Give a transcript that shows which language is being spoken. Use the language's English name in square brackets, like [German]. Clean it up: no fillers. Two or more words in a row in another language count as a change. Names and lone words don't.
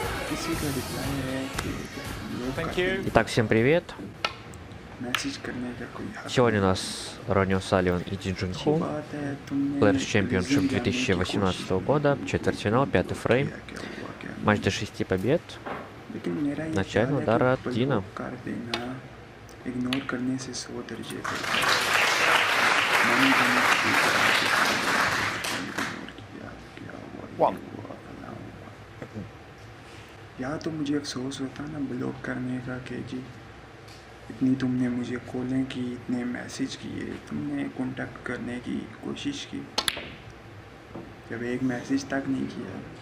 [Hindi] किसी का रिप्लाई है कि लोग करते हैं, [Russian] Итак, всем привет. [Hindi] मैसेज करने का कोई हक [Russian] Сегодня у [Hindi] नहीं। [Russian] нас Ронио Салливан и Ди Джун [Hindi] अच्छी [Russian] Ху. [Hindi] बात है तुमने [Russian] Players Championship [Hindi] रीजन जानने की कोशिश [Russian] 2018 [Hindi] नहीं [Russian] года, [Hindi] की कि [Russian] четвертьфинал, [Hindi] क्यों [Russian] пятый [Hindi] ब्लॉक [Russian] фрейм. [Hindi] किया, क्या हुआ क्या [Russian] Матч [Hindi] नहीं। [Russian] до 6 побед. [Hindi] लेकिन मेरा ये [Russian] Начальный [Hindi] ख्याल है [Russian] удар от [Hindi] कि [Russian] Дина. [Hindi] ब्लॉक कर देना इग्नोर करने से 100 दर्जे बेहतर है। मैंने तुम्हें कभी कहा कि तुमने इग्नोर किया, क्या हुआ ये हुआ फलां हुआ। या तो मुझे अफसोस होता ना ब्लॉक करने का कि जी इतनी तुमने मुझे कॉलें की, इतने मैसेज किए, तुमने कांटेक्ट करने की कोशिश की, जब एक मैसेज तक नहीं किया।